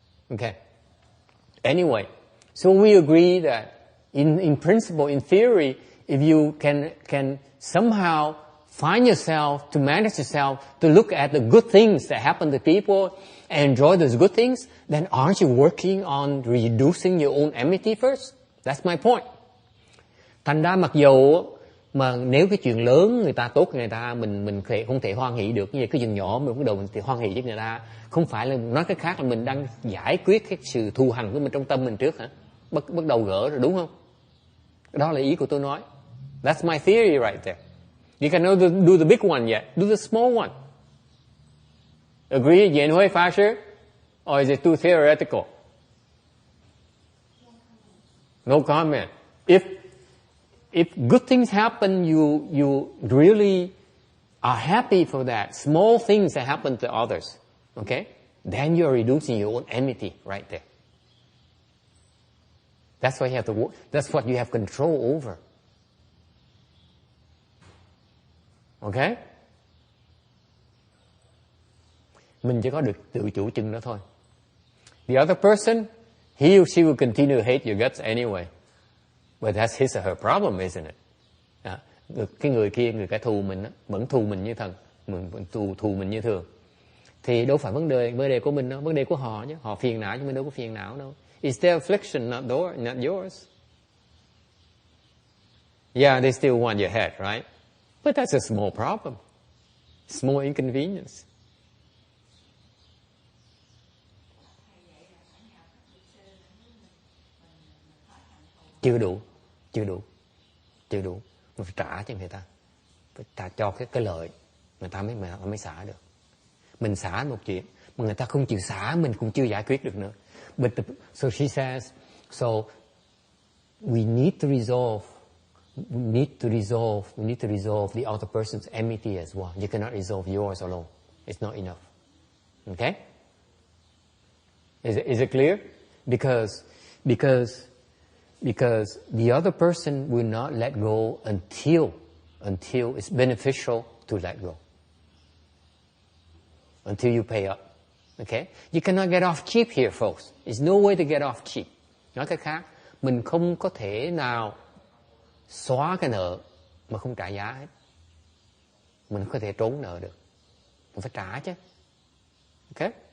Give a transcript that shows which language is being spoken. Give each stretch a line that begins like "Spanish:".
English: Okay. Anyway, so we agree that in principle, in theory, if you can somehow find yourself, to manage yourself, to look at the good things that happen to people and enjoy those good things, then aren't you working on reducing your own enmity first? That's my point.
Vietnamese: Thành ra mặc dù mà nếu cái chuyện lớn người ta tốt người ta, mình không thể hoan hỷ được, như cái chuyện nhỏ mình bắt đầu mình thì hoan hỷ với người ta, không phải là nói cái khác là mình đang giải quyết cái sự thù hằn của mình trong tâm mình trước hả? Bắt đầu gỡ rồi, đúng không? Đó là ý của tôi nói.
English: That's my theory right there. You cannot do the big one yet. Do the small one. Agree, Yen Hui Fasher? Or is it too theoretical? No comment. If good things happen, you really are happy for that. Small things that happen to others, okay? Then you're reducing your own enmity right there. That's what you have to work. That's what you have control over. Okay?
Vietnamese: Mình chỉ có được tự chủ chừng đó thôi.
English: The other person, he or she will continue to hate your guts anyway. But that's his or her problem, isn't it?
Vietnamese: Cái người kia, người kẻ thù mình vẫn thù mình như thần, vẫn thù mình như thường. Thì đâu phải vấn đề của mình đâu, vấn đề của họ chứ. Họ phiền não chứ mình đâu có phiền não đâu.
English: It's their affliction, not yours. Yeah, they still want your head, right? But that's a small problem. Small inconvenience.
Vietnamese: chưa đủ. Mình phải trả cho người ta, phải trả cho cái lợi người ta mới xả được. Mình xả một chuyện mà người ta không chịu xả, mình cũng chưa giải quyết được nữa.
English: So she says, so we need to resolve the other person's enmity as well. You cannot resolve yours alone. It's not enough. Okay? Is it clear? Because the other person will not let go until it's beneficial to let go. Until you pay up. Okay? You cannot get off cheap here, folks. There's no way to get off cheap.
Vietnamese: Nói cách khác, mình không có thể nào xóa cái nợ mà không trả giá hết. Mình không có thể trốn nợ được. Mình phải trả chứ. Okay?